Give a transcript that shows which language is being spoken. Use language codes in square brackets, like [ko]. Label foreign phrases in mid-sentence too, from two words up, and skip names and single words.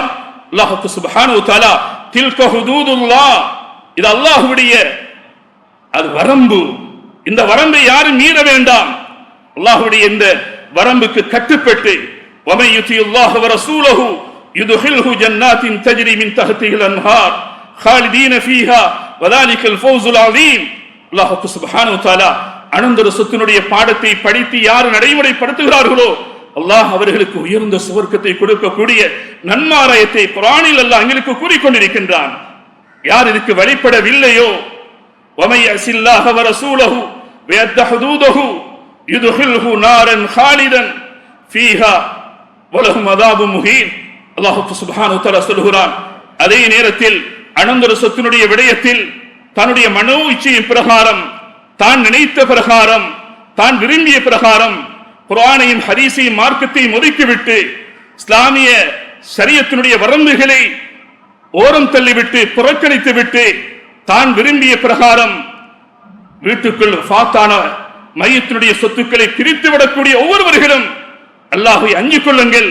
[ar] الله سبحانه وتعالى تلك حدود الله, [ta] இது அல்லாஹ்வுடைய அது வரம்பு. இந்த வரம்பை யாரும் மீற வேண்டாம். அல்லாஹ்வுடைய இந்த வரம்புக்கு கட்டுப்பட்டு [ar] ومن يطع الله ورسوله يدخله جنات تجري من تحتها الأنهار خالدين فيها وذلك الفوز العظيم. الله سبحانه وتعالى [ta] அனந்தர சொத்தினுடைய பாடத்தை படித்து யார் நடைமுறைப்படுத்துகிறார்களோ அல்லாஹ் அவர்களுக்கு உயர்ந்த சுவர்க்கத்தை கொடுக்கக்கூடிய நன்மாராயத்தை குர்ஆனில் அல்லாஹ் எங்களுக்கு கூறிக்கொண்டிருக்கின்றான். யார் இதுக்கு வழிபடவில்லையோ [ar] ومن يعص الله ورسوله ويتعد حدوده يدخله نارا خالدا فيها ولهم عذاب مهين. الله سبحانه وتعالى [ta] சொல்கிறான், அதே நேரத்தில் அனந்தர சொத்தினுடைய விடயத்தில் தன்னுடைய மனோ இச்சையின் பிரகாரம், தான் நினைத்த பிரகாரம், தான் விரும்பிய பிரகாரம் குர்ஆனையும் ஹதீஸையும் மார்க்கத்தையும் ஒதுக்கிவிட்டு இஸ்லாமிய ஷரியத்தினுடைய வரம்புகளை ஓரம் தள்ளிவிட்டு புறக்கணித்து விட்டு தான் விரும்பிய பிரகாரம் வீட்டுக்குள் ஃபாத்தான மையத்தினுடைய சொத்துக்களை பிரித்து விடக்கூடிய ஒவ்வொருவர்களும் அல்லாஹ்வை அஞ்சிக் கொள்ளுங்கள்.